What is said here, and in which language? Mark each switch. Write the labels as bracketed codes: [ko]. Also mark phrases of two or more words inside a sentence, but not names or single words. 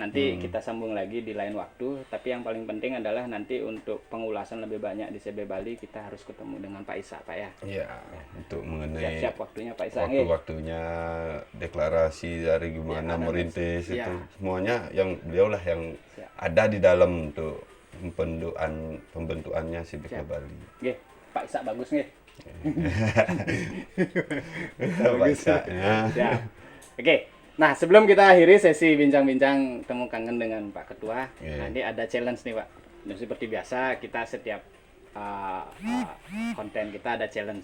[id] Nanti kita sambung lagi di lain waktu. Tapi yang paling penting adalah nanti untuk pengulasan lebih banyak di CB Bali kita harus ketemu dengan Pak Isa, Pak ya. Iya, untuk mengenai Siap-siap waktunya Pak Isa. [jv] nggih. [id] waktu-waktunya deklarasi dari gimana Ya, merintis ya. itu semuanya yang beliau lah yang Siap. ada di dalam untuk pembentukannya si Siap. Bali. Nggih, Pak Isa bagus nggih. Bahasanya. Siap. Oke. Nah, sebelum kita akhiri sesi bincang-bincang temu kangen dengan Pak Ketua, Iya. nah, ini ada challenge nih, Pak. Dan seperti biasa, kita setiap konten kita ada challenge.